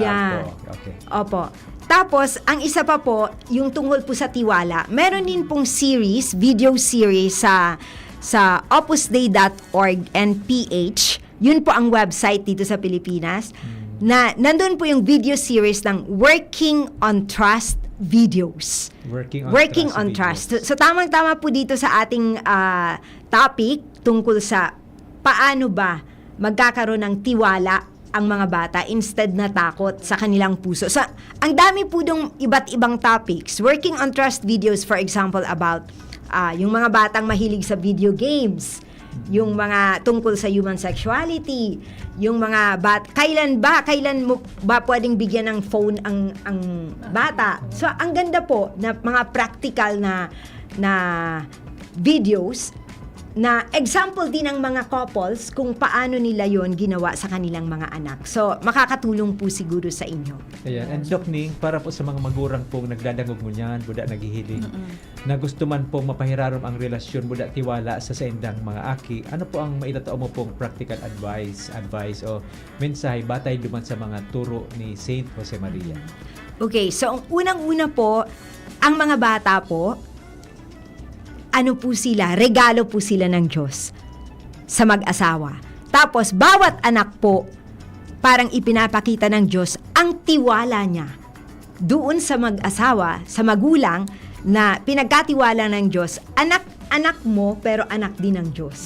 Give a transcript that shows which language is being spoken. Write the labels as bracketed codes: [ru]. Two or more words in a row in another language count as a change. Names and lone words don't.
[tl] Okay. Opo. Tapos, ang isa pa po, yung tungkol po sa tiwala. Meron din pong series, [en] video series [tl] sa opusdei.org and PH. Yun po ang website dito sa Pilipinas. Na nandun po yung [en] video series [tl] ng Working on Trust videos. Working on Trust. So, tamang-tama po dito sa ating topic tungkol sa paano ba magkakaroon ng tiwala ang mga bata instead na takot sa kanilang puso. So, ang dami po dong iba't ibang topics. [en] Working on Trust videos, for example, about [tl] yung mga batang mahilig sa [en] video games, [tl] yung mga tungkol sa [en] human sexuality, [tl] yung mga kailan mo ba pwedeng bigyan ng phone ang bata. So, ang ganda po na mga practical na videos na example din ng mga couples kung paano nila yon ginawa sa kanilang mga anak. So, makakatulong po siguro sa inyo. Ayan. [bik] And Doc Ning, para po sa mga magurang pong nagdadangog mo niyan, buda naghihiling, na gusto man pong mapahirarom ang relasyon, buda tiwala sa endang mga aki, ano po ang maitatao mo pong [en] practical advice [bik] o mensahe batay duman sa mga turo ni Saint Jose Maria? [tl] Okay, so ang unang-una po, ang mga bata po, regalo po sila ng Diyos sa mag-asawa. Tapos, bawat anak po, parang ipinapakita ng Diyos ang tiwala niya doon sa mag-asawa, sa magulang, na pinagkatiwala ng Diyos, anak mo, pero anak din ng Diyos.